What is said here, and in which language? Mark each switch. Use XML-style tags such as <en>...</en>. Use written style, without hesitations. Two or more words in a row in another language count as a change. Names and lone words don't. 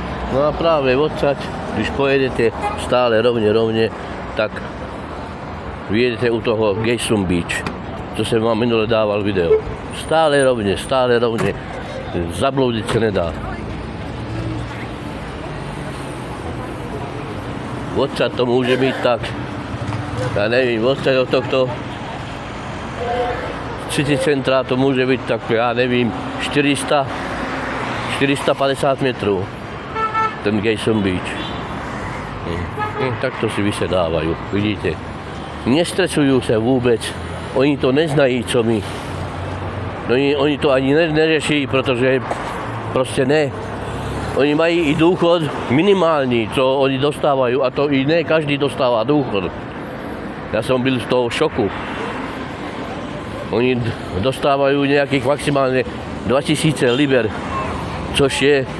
<cs>No a</cs> <sk>práve odsaď,</sk> <cs>když pojedete stále rovne, tak vyjedete u toho Gayson Beach,</cs> <sk>čo som vám minule dával video. Stále rovne, zablúdiť sa nedá. Odsaď to môže byť tak, ja neviem, odsaď od tohto city centra to môže byť tak, ja neviem, 450 metrov, ten Gayson Beach. Takto si vysedávajú, vidíte. Nestresujú sa vôbec, oni to</sk> <cs>neznají, co my. Oni to ani neřeší, protože proste ne. Oni mají i důchod minimální, co oni dostávajú, a to i ne každý dostává důchod.</cs> <sk>Ja som byl z toho šoku. Oni dostávajú nejakých maximálne 2000 liber,</sk> <cs>což je...</cs>